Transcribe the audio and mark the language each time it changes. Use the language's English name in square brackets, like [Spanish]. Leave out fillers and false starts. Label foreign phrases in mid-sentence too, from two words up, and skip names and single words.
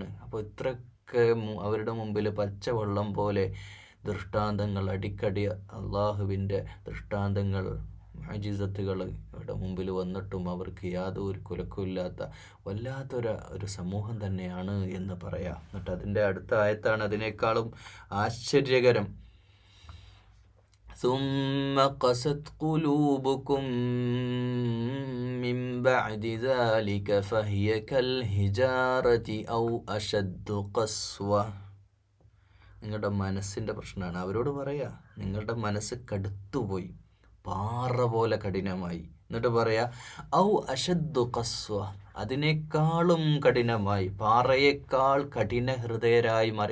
[Malayalam] അപ്പോൾ ഇത്രയൊക്കെ അവരുടെ മുമ്പിൽ പച്ചവെള്ളം പോലെ ദൃഷ്ടാന്തങ്ങൾ, അടിക്കടി അള്ളാഹുവിൻ്റെ ദൃഷ്ടാന്തങ്ങൾ, മുഅ്ജിസത്തുകൾ ഇവിടെ മുമ്പിൽ വന്നിട്ടും അവർക്ക് യാതൊരു കുലക്കുമില്ലാത്ത വല്ലാത്തൊരു സമൂഹം തന്നെയാണ് എന്ന് പറയാം. എന്നിട്ട് അതിൻ്റെ അടുത്ത ആയത്താണ് അതിനേക്കാളും ആശ്ചര്യകരം. [Arabic] ثم قست قلوبكم من بعد ذلك فهي كالحجارة أو أشد قسوة. [Malayalam] നിങ്ങളുടെ മനസ്സിൻ്റെ പ്രശ്നമാണ്. അവരോട് പറയാ, നിങ്ങളുടെ മനസ്സ് കടുത്തുപോയി, പാറ പോലെ കഠിനമായി. എന്നിട്ട് പറയാ [Arabic] أو أشد قسوة, [Malayalam] അതിനേക്കാളും കഠിനമായി, പാറയേക്കാൾ കഠിന ഹൃദയരായി മാറി.